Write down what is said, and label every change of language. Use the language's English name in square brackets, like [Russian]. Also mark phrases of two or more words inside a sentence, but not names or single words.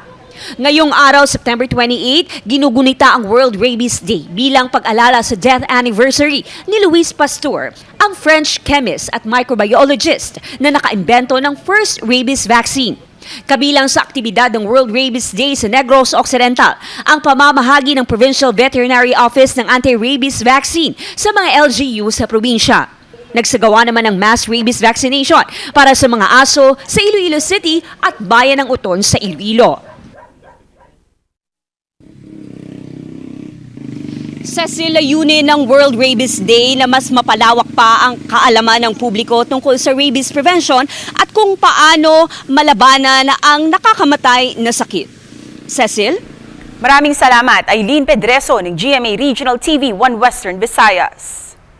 [Filipino] Ngayong araw, September 28, ginugunita ang World Rabies Day bilang pag-alala sa [English] death anniversary [Filipino] ni Louis Pasteur, ang [English] French chemist [Filipino] at microbiologist na nakaimbento ng [English] first rabies vaccine. [Filipino] Kabilang sa aktibidad ng World Rabies Day sa Negros Occidental, ang pamamahagi ng Provincial Veterinary Office ng [English] anti-rabies vaccine [Filipino] sa mga LGU sa probinsya. Nagsagawa naman ng [English] mass rabies vaccination [Filipino] para sa mga aso sa Iloilo City at Bayan ng Uton sa Iloilo. Sa layunin ng World Rabies Day na mas mapalawak pa ang kaalaman ng publiko tungkol sa [English] rabies prevention [Filipino] at kung paano malabanan ang nakakamatay na sakit. Cecil? Maraming salamat, Aileen Pedreso ng GMA Regional TV 1 Western Visayas.